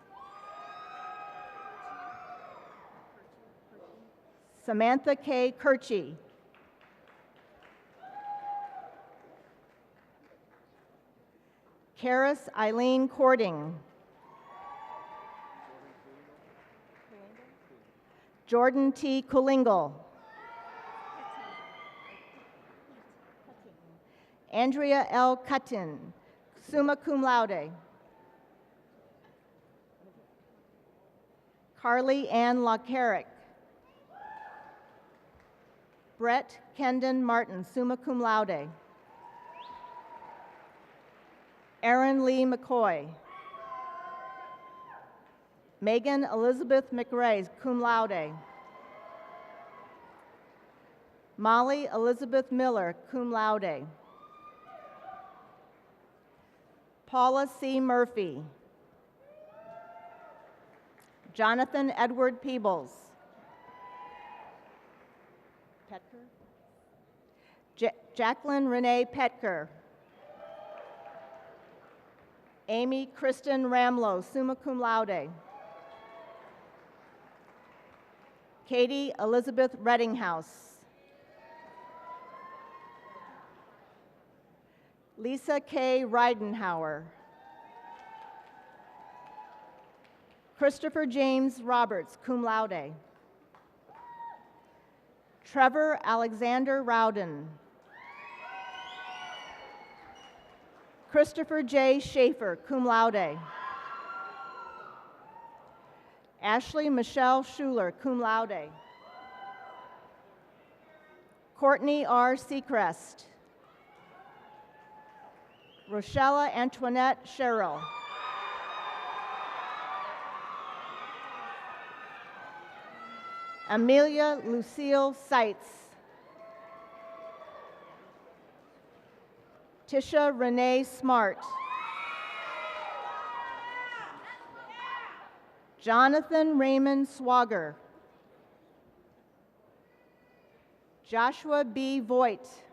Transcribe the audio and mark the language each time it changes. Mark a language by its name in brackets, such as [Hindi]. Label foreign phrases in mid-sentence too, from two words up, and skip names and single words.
[English] Samantha K. Kirchie. Karis Eileen Cording. Jordan T. Kulingle. Andrea L. Cuttin, [Latin] summa cum laude. [English] Carly Ann LaCarrick. Brett Kendon Martin, [Latin] summa cum laude. [English] Aaron Lee McCoy. Megan Elizabeth McRae, [Latin] cum laude. [English] Molly Elizabeth Miller, [Latin] cum laude. [English] Paula C. Murphy. Jonathan Edward Peebles. Jacqueline Renee Petker. Amy Kristen Ramlow, [Latin] summa cum laude. [English] Katie Elizabeth Reddinghouse. Lisa K. Reidenhauer. Christopher James Roberts, [Latin] cum laude. [English] Trevor Alexander Rowden. Christopher J. Schaefer, [Latin] cum laude. [English] Ashley Michelle Schuler, [Latin] cum laude. [English] Courtney R. Seacrest. Rochella Antoinette Sherrill. Amelia Lucille Seitz. Tisha Renee Smart. Jonathan Raymond Swagger. Joshua B. Voigt.